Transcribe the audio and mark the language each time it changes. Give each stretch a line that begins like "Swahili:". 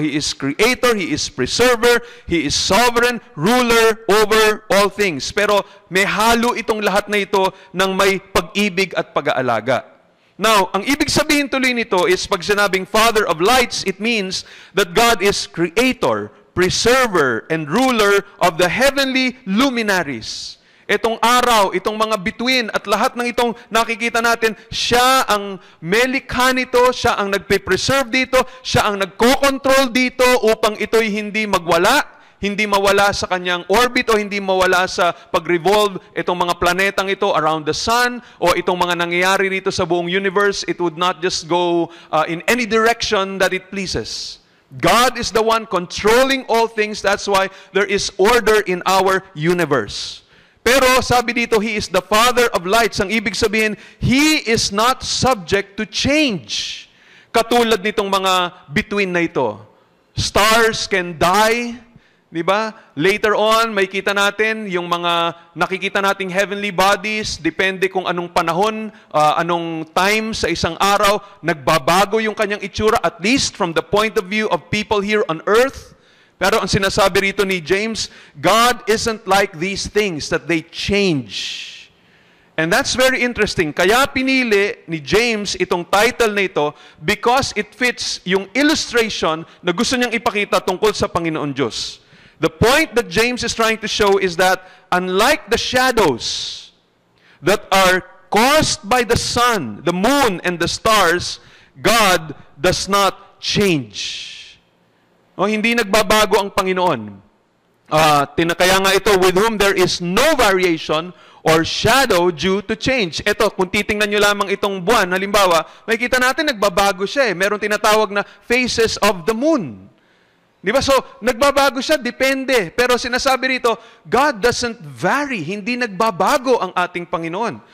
English: He is creator, He is preserver, He is sovereign, ruler over all things.
Filipino: Pero may halo itong lahat na ito ng may pag-ibig at pag-aalaga.
English: Now,
Filipino: ang ibig sabihin tuloy nito
English: is pag sinabing Father of lights, it means that God is creator, preserver, and ruler of the heavenly luminaries.
Filipino: Itong araw, itong mga bituin at lahat ng itong nakikita natin, siya ang melikha nito, siya ang nagpe-preserve dito, siya ang nagko-control dito upang ito'y hindi magwala, hindi mawala sa kanyang orbit o hindi mawala sa pag-revolve itong mga planetang ito
English: around the sun
Filipino: o itong mga nangyayari rito sa buong universe.
English: It would not just go in any direction that it pleases. God is the one controlling all things. That's why there is order in our universe.
Filipino: Pero sabi dito,
English: He is the Father of lights.
Filipino: Ang ibig sabihin,
English: He is not subject to change.
Filipino: Katulad nitong mga bituin na ito.
English: Stars can die,
Filipino: di ba? Later on, may kita natin yung mga nakikita nating heavenly bodies, depende kung anong panahon, anong time sa isang araw, nagbabago yung kanyang itsura,
English: at least from the point of view of people here on earth.
Filipino: Pero ang sinasabi rito ni James,
English: God isn't like these things that they change. And that's very interesting.
Filipino: Kaya pinili ni James itong title na ito
English: because it fits
Filipino: yung illustration na gusto niyang ipakita tungkol sa Panginoon Diyos.
English: The point that James is trying to show is that unlike the shadows that are caused by the sun, the moon, and the stars, God does not change.
Filipino: O, hindi nagbabago ang Panginoon. Kaya nga ito,
English: with whom there is no variation or shadow due to change.
Filipino: Ito, kung titingnan nyo lamang itong buwan, halimbawa, makikita natin nagbabago siya. Meron tinatawag na phases of the moon. Di ba? So, nagbabago siya, depende. Pero sinasabi rito,
English: God doesn't vary.
Filipino: Hindi nagbabago ang ating Panginoon.